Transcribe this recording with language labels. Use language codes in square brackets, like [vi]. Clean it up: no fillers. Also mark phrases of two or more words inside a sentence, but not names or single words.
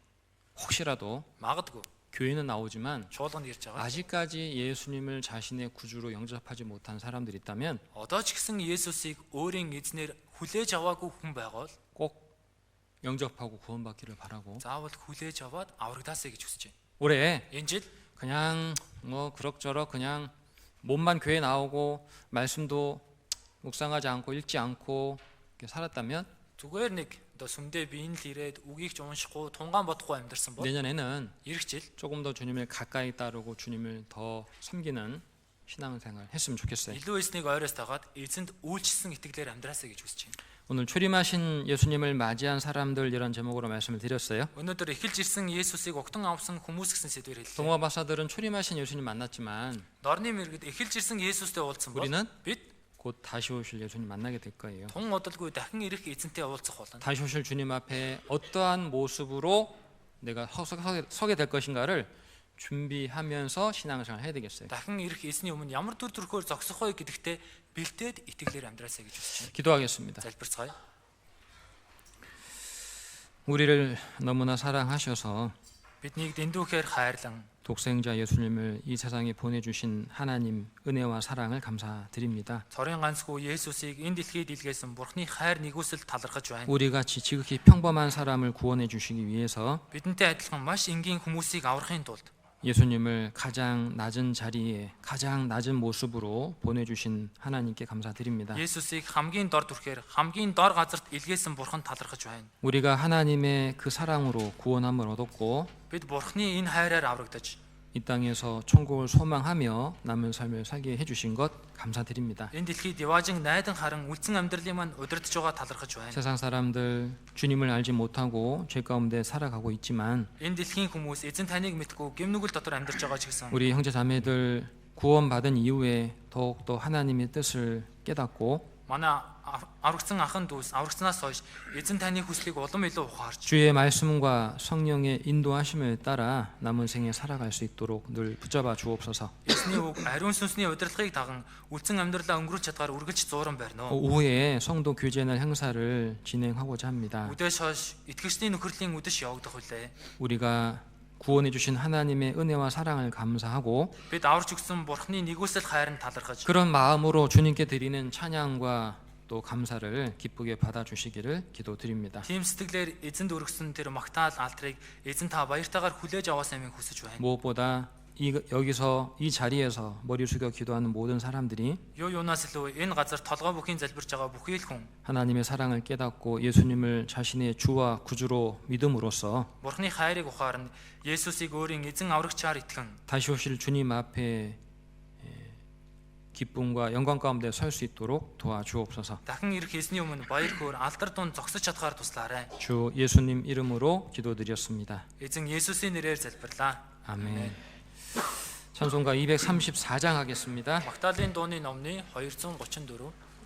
[ko] 혹시라도 [mn] Магадгүй [ko] 교회는 나오지만 [mn] чуулганд ирж байгаа. [ko] 아직까지 예수님을 자신의 구주로 영접하지 못한 사람들이 있다면 [mn] Одоо ч гэсэн Есүсийг өөрийн эзнэр хүлээж аваагүй хүн байгаад [ko] 꼭 영접하고 구원받기를 바라고, [mn] заавал хүлээж аваад аврагдаасаа гэж хүсэж байна. [ko] 올해 [mn] Энэ жил [ko] 그냥 뭐 그럭저럭 그냥 몸만 교회 나오고 말씀도 묵상하지 않고 읽지 않고 이렇게 살았다면 [mn] зүгээр нэг одоо сүмдээ биеийн л ирээд үгийг ч уншихгүй тунгаан бодохгүй амьдарсан бол [ko] 내년에는 [mn] эх жил [ko] 조금 더 주님을 가까이 따르고 주님을 더 섬기는 신앙생활 했으면 좋겠어요. [mn] илүү эснийг ойроос тагаад эзэнд үйлчлсэн итгэлээр амьдраасаа гэж хүсэж байна. [ko] 오늘 초림하신 예수님을 맞이한 사람들 이런 제목으로 말씀을 드렸어요. [mn] Өнөөдөр эхэлж ирсэн Есүсийг угтан авсан хүмүүс гэсэн сэдвээр хэллээ. [ko] 동화 박사들은 초림하신 예수님 만났지만 [mn] Дорны мэргэд эхэлж ирсэн Есүстэй уулзсан бол [ko] 우리는 [mn] бид [ko] 곧 다시 오실 예수님 만나게 될 거예요. [mn] тун удалгүй дахин ирэх эзэнтэй уулзах болно. [ko] 다시 오실 주님 앞에 어떠한 모습으로 내가 서게 될 것인가를 준비하면서 신앙생활 해야 되겠어요. [mn] Дахин ирэх эзний өмнө ямар дүр төрхөөр зогсох вэ гэдэгтээ бэлдээд итгэлээр амьдраасаа гэж хүсэж байна. [ko] 기도하겠습니다. [mn] Залбирцгаая. [ko] 우리를 너무나 사랑하셔서 [mn] Биднийг дэндүүхээр хайрлан [ko] 독생자 예수님을 이 세상에 보내주신 하나님 은혜와 사랑을 감사드립니다. [mn] Цорын ганцхүү Есүсийг энэ дэлхийд илгээсэн Бурхны хайр нэгүсэл талархаж байна. [ko] 우리 같이 지극히 평범한 사람을 구원해 주시기 위해서 [mn] Бидэнтэй адилхан маш энгийн хүмүүсийг аврахын тулд [ko] 예수님을 가장 낮은 자리에 가장 낮은 모습으로 보내주신 하나님께 감사드립니다. [mn] Есүсийг хамгийн дор түрхээр хамгийн дор газарт илгээсэн Бурхан талархаж байна. [ko] 우리가 하나님의 그 사랑으로 구원함을 얻었고 [mn] Бид Бурхны энэ хайраар аврагдаж [ko] 이 땅에서 천국을 소망하며 남은 삶을 살게 해주신 것 감사드립니다. [mn] энэ дэлхийд яваажин найдан харан үлдсэн амьдралын маань удирдах байгаа талархаж байна. [ko] 세상 사람들 주님을 알지 못하고 죄 가운데 살아가고 있지만 [mn] Энэ дэлхийн хүмүүс эзэн таныг мэдгүй гэмнүгэл дотор амьдарч байгаа ч гэсэн [ko] 우리 형제 자매들 구원받은 이후에 더욱더 하나님의 뜻을 깨닫고 [mn] манай аврагдсан ахын дүүс аврагцнаас хойш эзэн таны хүслийг улам илүү ухаарч [ko] 주의 말씀과 성령의 인도하심을 따라 남은 생에 살아갈 수 있도록 늘 붙잡아 주옵소서. [mn] эзний үг ариун сүнсний удирдлагыг даган үлдсэн амьдралаа өнгөрүүлж чадгаар үргэлж зууран байна. [ko] 오후에 성도 교제날 행사를 진행하고자 합니다. [mn] Үдээс хойш итгэгчдийн нөхөрлийн үдэш явагдах үлээ. [ko] 우리가 구원해 주신 하나님의 은혜와 사랑을 감사하고 [mn] Бид аварч өгсөн Бурхны нэгүсэл хайранд талархаж [ko] 그런 마음으로 주님께 드리는 찬양과 또 감사를 기쁘게 받아 주시기를 기도드립니다. [mn] тийм сэтгэлээр эзэнд өргөсөн тэр магтаал алтрыг эзэн та баяртайгаар хүлээж аваас амин хүсэж байна. [ko] 무엇보다 여기서 이 자리에서 머리 숙여 기도하는 모든 사람들이 [mn] Юу юунаас илүү энэ газар толгой бүхийн залбирж байгаа бүхий л хүн [ko] 하나님의 사랑을 깨닫고 예수님을 자신의 주와 구주로 믿음으로써 [mn] Бурхны хайрыг ухаарна. Есүсийг өөрийн эзэн аврагчаар итгэн [ko] 다시 오실 주님 앞에 기쁨과 영광 가운데 설 수 있도록 도와주옵소서. [mn] дахин ирэх эзний өмнө баяр хөөр алдар дунд зогсож чадхаар туслаарай. [ko] 주 예수님 이름으로 기도드렸습니다. [mn] Эзэн Есүсийн нэрээр залбирлаа. [ko] 아멘. 찬송가 234장 하겠습니다. [mn] Магтаалын дууны номны 234